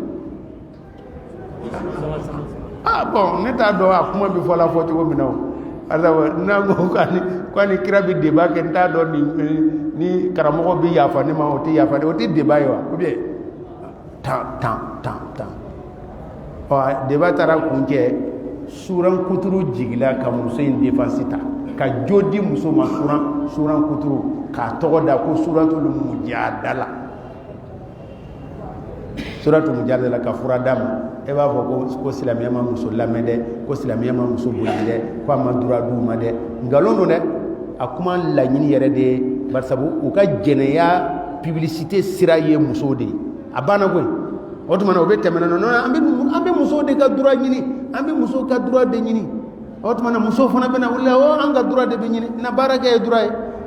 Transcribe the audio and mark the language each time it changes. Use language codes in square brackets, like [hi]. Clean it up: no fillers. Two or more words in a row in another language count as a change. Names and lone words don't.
[bm] bon ne t'a dɔn a kuma bi fɔ la fɔ cogo min na o alors n'an ko ko ni kira bi débat kɛ n t'a dɔn ni karamɔgɔ bi yafa ne ma o tɛ yafa o tɛ débat ye wa [fr] ou bien [bm] tan débat taara kun cɛ suran kuturu jigila ka muso in défense ta ka jo di muso ma suran kuturu k'a tɔgɔ da ko suratul mujadala suratul mujadala ka fura d'a ma e b'a fɔ ko silamɛya ma muso lamɛn dɛ ko silamɛya ma muso bonya dɛ ko a ma droit d'u ma dɛ nkalon don dɛ a kuma laɲini yɛrɛ de ye bari sabu u ka jɛnɛya publicité sira ye muso de ye a banna koyi o tuma na o bɛ tɛmɛ na non an bɛ musow de ka droit ɲini an bɛ musow ka droit de ɲini o tuma na musow fana bɛ na wuli an ka droit de bɛ ɲini na baara kɛ ye droit ye